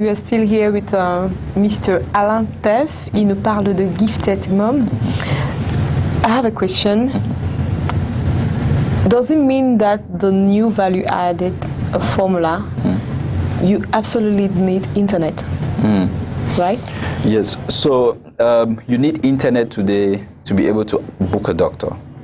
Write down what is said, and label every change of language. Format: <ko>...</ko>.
<en>We are still here with Mr. Alain Teff.</en> <fr>Il nous parle de Gifted Mom.</fr> <en>I have a question. Does it mean that the new value added formula, you absolutely need internet, right? Yes, so you need internet today to be able to book a doctor.</en>